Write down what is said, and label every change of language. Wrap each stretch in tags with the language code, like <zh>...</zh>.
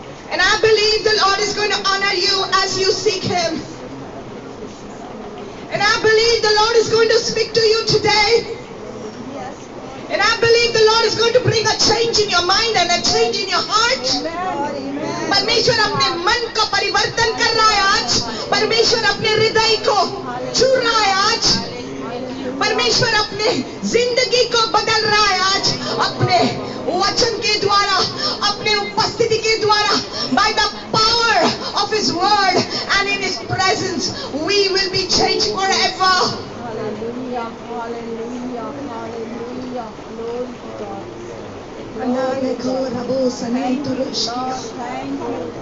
<en>And I believe the Lord is going to honor you as you seek Him. And I believe the Lord is going to speak to you today. And I believe the Lord is going to bring a change in your mind and a change in your heart.</en> <hi>परमेश्वर अपने मन का परिवर्तन कर रहा है आज। परमेश्वर अपने हृदय को छू रहा है आज। परमेश्वर अपने जिंदगी को बदल रहा है आज, अपने वचन के द्वारा, अपने उपस्थिति के द्वारा।</hi> <en>By the power of His word and in His presence, we will be changed forever. Hallelujah, hallelujah, hallelujah. Glory to God. Thank you, Lord.</en>